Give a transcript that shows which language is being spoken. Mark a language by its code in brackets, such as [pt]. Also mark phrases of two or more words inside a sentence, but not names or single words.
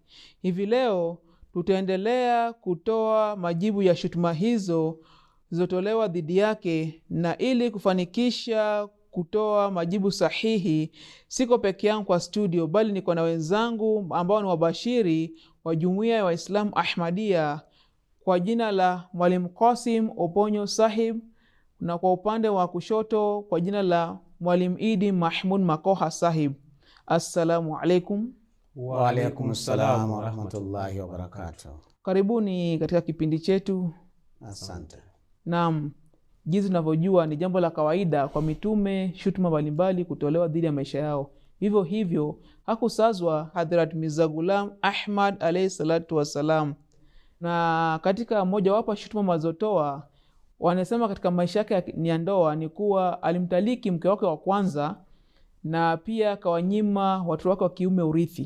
[sw] Hivi leo tutaendelea kutoa majibu ya shutuma hizo zotolewa dhidi yake, na ili kufanikisha kutoa majibu sahihi siko peke yangu kwa studio, bali niko na wenzangu ambao ni wabashiri wa Jumuiya ya Waislamu Ahmadiyya kwa jina la Mwalimu Qasim Oponyo Sahib, na kwa upande wa kushoto kwa jina la Mwalimu Idi Mahmud Makoha Sahib. [ar] السلام عليكم. وعليكم السلام ورحمة الله وبركاته. [sw] Karibuni katika kipindi chetu. Asante. Naam, jinsi tunavyojua ni jambo la kawaida kwa mitume shutuma mbalimbali kutolewa dhidi ya maisha yao. Hivyo hivyo hakusazwa Hadhrat Mirza Ghulam Ahmad [ar] عليه الصلاة والسلام, [sw] na katika moja wapo shutuma mazotoa wanasema katika maisha yake ya ndoa ni kuwa alimtaliki mke wake wa kwanza, na pia kawanyima watoto wake wa kiume urithi.